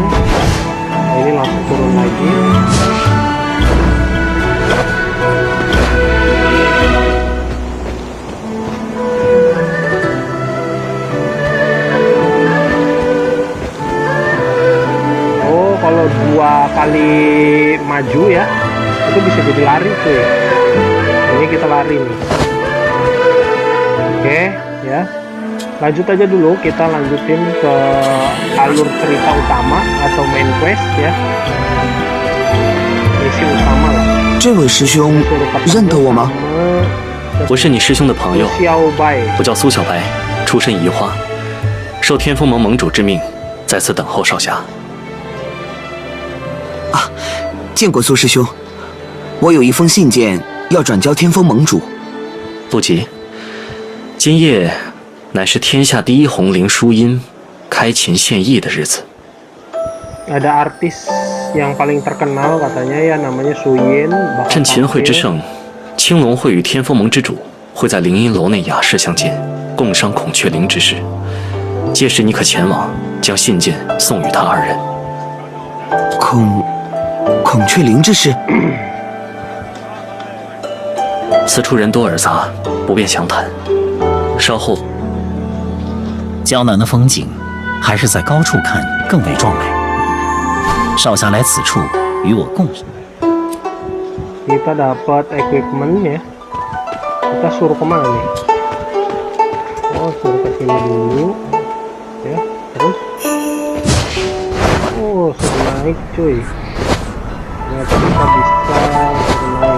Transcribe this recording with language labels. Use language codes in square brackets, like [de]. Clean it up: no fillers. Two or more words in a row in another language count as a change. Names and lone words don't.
[id] Nah, ini langsung turun lagi. Kalau 2 kali maju ya, itu bisa jadi lari cuy. Ini kita lari nih. Oke ya, lanjut aja dulu, kita lanjutin ke alur cerita utama atau [en] main quest [id] ya, misi utama lah. [zh] 这位师兄 [id] Suruh ketemu [zh] 认得我吗？我是你师兄的朋友， Xiao Bai. 我叫苏小白，出身宜花，受天风盟盟主之命，在此等候少侠。见过苏师兄，我有一封信件要转交天风盟主。不急，今夜乃是天下第一红伶舒音开琴献艺的日子。 [id] Ada artis yang paling terkenal katanya ya, namanya Suyin. [zh] 趁琴会之盛，青龙会与天风盟之主会在灵音楼内雅室相见，共商孔雀翎之事。届时你可前往，将信件送与他2人。孔雀翎之事，此处人多而杂，不便详谈。稍后，江南的风景，还是在高处看更为壮美。少侠来此处与我共事。 [id] Kita dapat equipment ya. Kita suruh kemana nih? Oh, suruh ke sini dulu. Ya, terus. Oh, suruh naik cuy. Ternyata kita bisa naik.